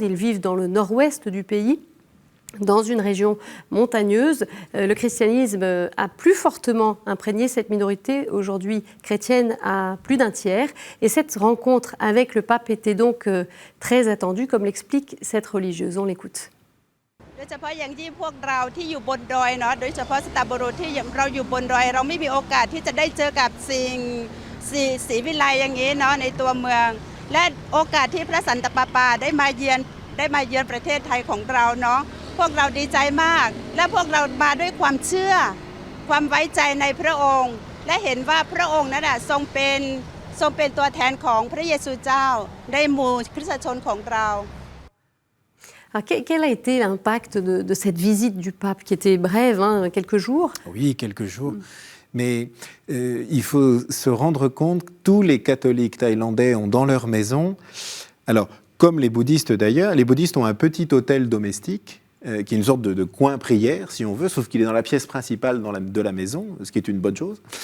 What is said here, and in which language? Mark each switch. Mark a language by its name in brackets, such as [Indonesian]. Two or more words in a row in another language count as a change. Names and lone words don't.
[French] Ils vivent dans le nord-ouest du pays, dans une région montagneuse. Le christianisme a plus fortement imprégné cette minorité, aujourd'hui chrétienne à plus d'un tiers. Et cette rencontre avec le pape était donc très attendue, comme l'explique cette religieuse. On l'écoute. [Thai] โดยเฉพาะอย่างยิ่งพวกเราที่อยู่บนดอยเนาะโดยเฉพาะสตาบโรที่เราอยู่บนดอยเราไม่มีโอกาสที่จะได้เจอกับสิ่งศรีวิไลอย่างนี้เนาะในตัวเมืองและโอกาสที่พระสันตะปาปาได้มาเยือนประเทศไทยของเราเนาะพวกเราดีใจมากและพวกเรามาด้วยความเชื่อความไว้ใจในพระองค์และเห็นว่าพระองค์นั้นทรงเป็นตัวแทนของพระเยซูเจ้าในหมู่คริสตชนของเรา [French] Alors, quel a été l'impact de cette visite du pape, qui était brève, quelques jours? Oui, quelques jours. Mais il faut se rendre compte que tous les catholiques thaïlandais ont dans leur maison, alors comme les bouddhistes d'ailleurs, les bouddhistes ont un petit hôtel domestique, qui est une sorte de coin prière, si on veut, sauf qu'il est dans la pièce principale de la maison, ce qui est une bonne chose.